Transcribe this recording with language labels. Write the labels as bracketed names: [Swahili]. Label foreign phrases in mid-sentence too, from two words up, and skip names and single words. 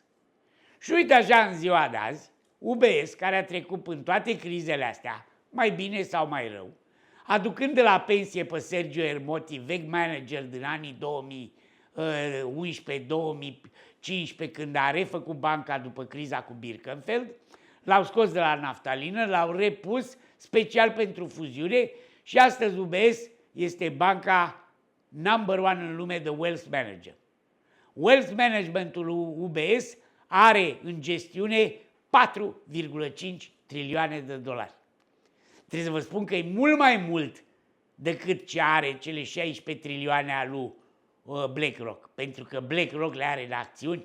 [Romanian] Și uite așa în ziua de azi, UBS, care a trecut în toate crizele astea, mai bine sau mai rău, aducând de la pensie pe Sergio Ermotti, vechi manager din anii 2011-2015, când a refăcut banca după criza cu Birkenfeld, l-au scos de la naftalină, l-au repus special pentru fuziune și astăzi UBS este banca [English] number one [Romanian] în lume de [English] wealth manager. Wealth managementul [Romanian] UBS are în gestiune 4,5 trilioane de dolari. Trebuie să vă spun că e mult mai mult decât ce are cele 16 trilioane a lui BlackRock, pentru că BlackRock le are în acțiuni.